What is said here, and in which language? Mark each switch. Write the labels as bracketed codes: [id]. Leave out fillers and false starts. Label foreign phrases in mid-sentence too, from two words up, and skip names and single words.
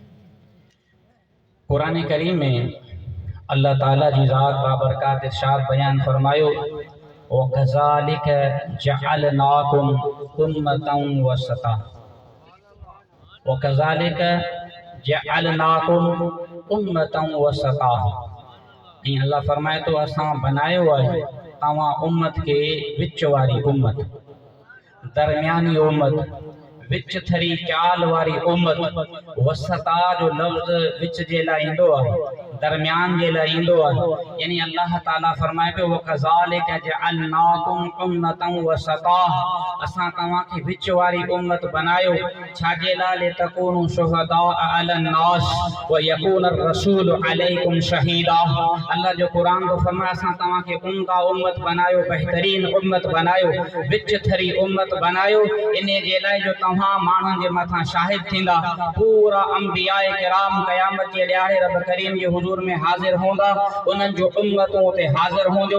[sd] कुरान करीम में अल्लाह ताला जी ज़ात बाबरकात इरशाद बयान फरमायो [ar] وكذلك جعلناكم أمة وسطا وكذلك جعلناكم أمة وسطا. [sd] अल्लाह फरमाए तो असां बनायो है तव्हां उम्मत के विच वारी उम्मत, दरमियानी उम्मत, विच थरी चाल वारी उम्मत। वसता जो लफ्ज़ विच जे लाइ ईंदो आहे, दरमियान जे लाइ ईंदो आहे। यानी अल्लाह ताला फरमाए पियो [ar] وكذلك جعلناكم أمة وسطا, [sd] असां तव्हांखे विच वारी उम्मत बनायो। छाजे लाइ [ar] تكونوا شهداء على الناس ويكون الرسول عليكم شهيدا. [sd] अल्लाह जो कुरान तो फरमाए असां तव्हांखे उम्दा उम्मत बनायो, बेहतरीन उम्मत बनायो, विच थरी उम्मत बनायो। इन जे लाइ जो तव्हां माण्हुनि जे मथां शाहिद थींदा। पूरा अंबियाए किराम क़यामत जे ॾियारे रब करीम जे हुज़ूर में हाज़िर हूंदा, उन्हनि जो उम्मतूं उते हाज़िर हूंदियूं।